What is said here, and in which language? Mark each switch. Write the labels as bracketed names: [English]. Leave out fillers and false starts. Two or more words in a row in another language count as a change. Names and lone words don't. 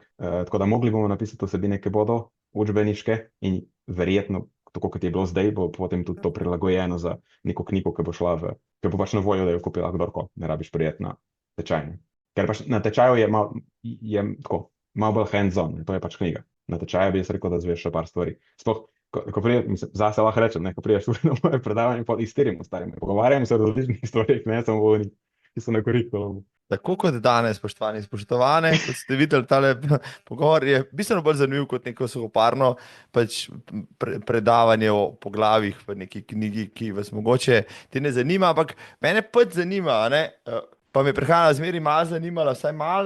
[Slovenian] Tako da mogli bomo napisati vsebine, ki bodo učbeniške in verjetno, tako kot je bilo zdaj, bo potem tudi to prilagojeno za neko knjigo, ki bo šla ki bo pač na voljo, da jo kupila kdorkoli, ne rabiš prijeti na tečaj. Ker pač na tečaju je tako, malo bolj hands-on, to je pač knjiga. Na tečaju bi jaz rekel, da zveš še par stvari. Sploh, ko mislim, zase lahko rečem, ko priješ na moje predavanje, pa iztirimo starim. Pogovarjamo se o različnih stvarih, ne samo o njih, ki so na kurikulumu. Tako kot danes, spoštovani, spoštovane, kot ste videli, tale pogovor je bistveno bolj zanimiv kot neko suhoparno pač predavanje o poglavjih v neki knjigi, ki vas mogoče te ne zanima, ampak mene pač zanima, pa me prehrana zmeri malo zanimala, vsaj malo.